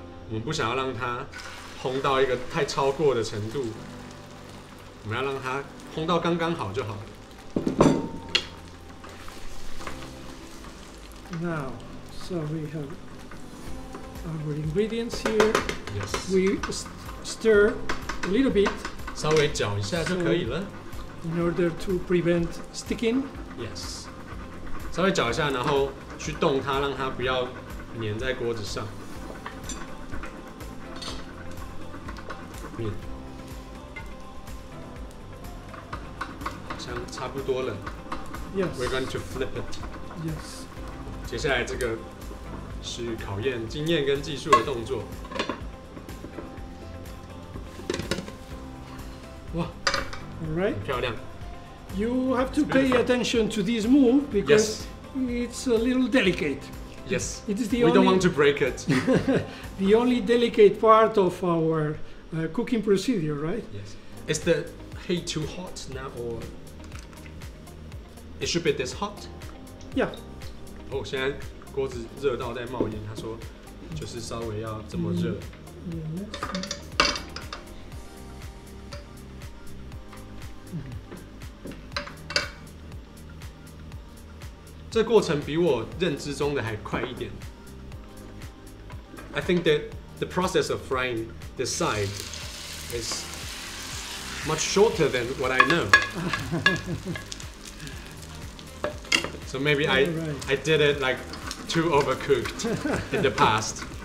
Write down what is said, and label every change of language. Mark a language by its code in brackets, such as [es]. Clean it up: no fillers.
[zh] 我们不想要让它烘到一个太超过的程度，我们要让它烘到刚刚好就好了。 [en] Now, so we have our ingredients here. Yes. We stir a little bit [zh] 稍微搅一下就可以了。 [en] in order to prevent sticking. Yes. [zh] 稍微搅一下，然后去动它，让它不要粘在锅子上。面好像差不多了。 [en] Yes. We're going to flip it. Yes. [zh] 接下来这个是考验经验跟技术的动作。哇， [en] All right. [zh] 很漂亮。 [en] You have to pay attention to this move because it's a little delicate. Yes. It is the only don't want to break it. the only delicate part of our cooking procedure, right? Yes. Is the heat too hot now, or it should be this hot? Yeah. [zh] 哦，现在锅子热到在冒烟。他说，就是稍微要这么热。这过程比我认知中的还快一点。 [en] I think that the process of frying this side is much shorter than what I know. So maybe I did it like too overcooked in the past.